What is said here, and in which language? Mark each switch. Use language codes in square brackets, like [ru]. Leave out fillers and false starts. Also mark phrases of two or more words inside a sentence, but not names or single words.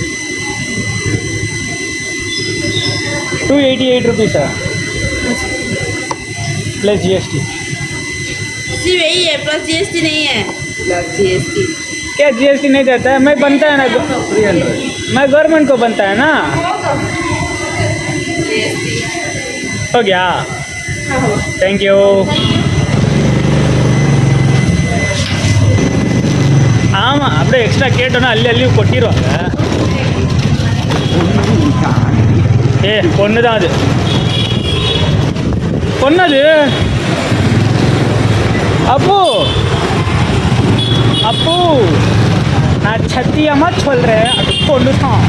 [hi] 288 रुपीज़ है [en] plus GST. [hi] सिर्फ यही है, [en] plus GST [hi] नहीं है। [en] plus GST [hi] क्या GST नहीं देता है? मैं बनता है ना, मैं गवर्नमेंट को बनता है ना। हो गया, [en] thank you. [ta] ஆமாம், அப்படியே எக்ஸ்ட்ரா கேட்டோன்னா அள்ளி கொட்டிடுவாங்க. பொண்ணு தான் அது, பொண்ணது. அப்போ நான் சத்தியமாக சொல்கிறேன், அது பொண்ணு தான்.